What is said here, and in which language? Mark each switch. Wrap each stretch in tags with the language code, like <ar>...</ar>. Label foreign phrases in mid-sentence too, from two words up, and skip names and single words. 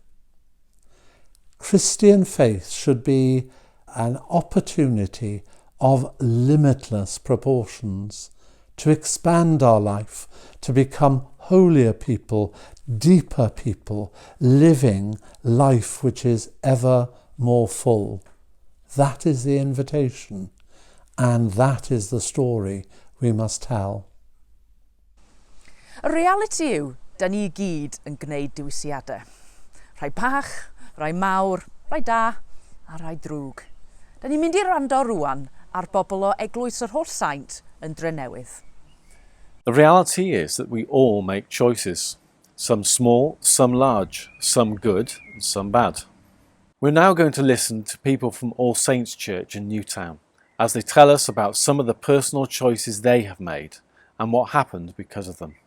<en>Christian faith should be an opportunity of limitless proportions to expand our life, to become holier people, deeper people, living life which is ever more full. That is the invitation, and that is the story we must tell.</en> <cy>Y reality yw, da ni gyd yn gwneud diwysiadau. Rhai bach, rhai mawr, rhai da a rhai drwg. Da ni'n mynd i rando rwan ar bobl o Eglwys yr Holl Saint yn Drenewydd.</cy> <en>The reality is that we all make choices, some small, some large, some good and some bad. We're now going to listen to people from All Saints Church in Newtown as they tell us about some of the personal choices they have made and what happened because of them.</en>